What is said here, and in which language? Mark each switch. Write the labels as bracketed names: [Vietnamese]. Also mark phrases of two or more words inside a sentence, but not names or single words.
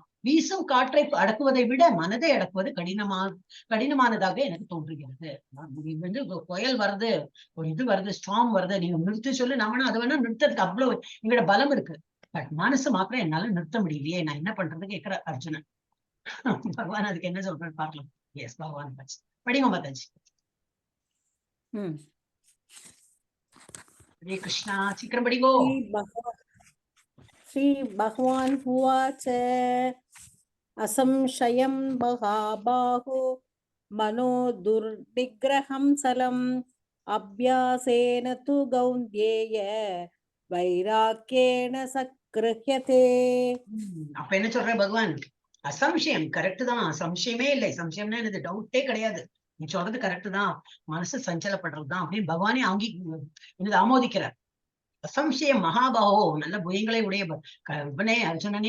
[Tamil] வீசும் காற்றை அடக்குவதை விட மனதை அடக்குவது கடினமானதாக எனக்கு தோன்றுகிறது. வந்து புயல் வருது, ஒரு இது வருது, ஸ்டார்ம் வருது, நீங்க நிறுத்தி சொல்லி நம்மனா அதை வேணா நிறுத்ததுக்கு அவ்வளவு எங்களோட பலம் இருக்கு. பட் மனசு மாத்திரம் என்னால நிறுத்த முடியலையே, நான் என்ன பண்றது கேட்கிற அர்ஜுனன். பகவான் அதுக்கு என்ன சொல்றேன்னு பார்க்கலாம். எஸ், பகவான் படிங்க மாதாஜி. [Sanskrit] हरे कृष्णा, शीघ्रं पठिगो. श्री भगवान् उवाच असंशयं महाबाहो मनो दुर्निग्रहं सलम् अभ्यासेन तु कौन्तेय वैराग्येण सगृह्यते. [Tamil] அப்ப என்ன சொல்ற பகவான்? அசம்சயம் கரெக்ட் தான், சம்சயமே இல்லை. சம்சயம்னா எனக்கு டவுட்டே கிடையாது, நீ சொல்றது கரெக்ட் தான், மனசு சஞ்சலப்படுறதுதான் அப்படின்னு பகவானே ஆமோதிக்கிறார். [Sanskrit] असंशयं महाबाहो, [Tamil] நல்ல புயங்களை உடைய இவனே அர்ஜுனனே.